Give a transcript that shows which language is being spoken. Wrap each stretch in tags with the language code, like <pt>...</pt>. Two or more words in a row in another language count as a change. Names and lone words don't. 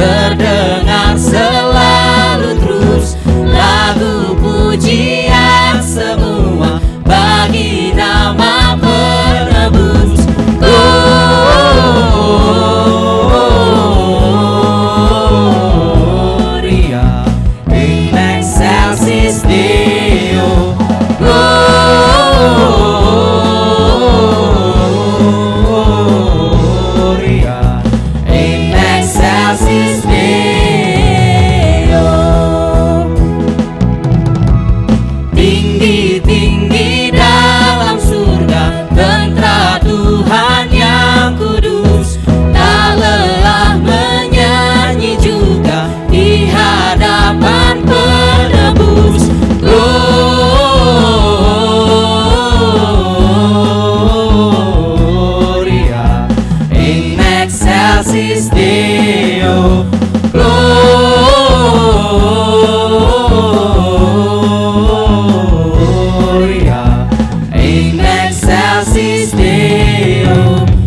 <id>terdengar selalu terus lagu pujian semua bagi nama penebus.</id> <la>Gloria in excelsis Deo. Gloria in excelsis Deo.</la> <id>Tinggi-tinggi dalam surga tentara Tuhan yang kudus, tak lelah menyanyi juga di hadapan penebus.</id> <la>Gloria in excelsis Deo. Gloria in excelsis Deo.</la>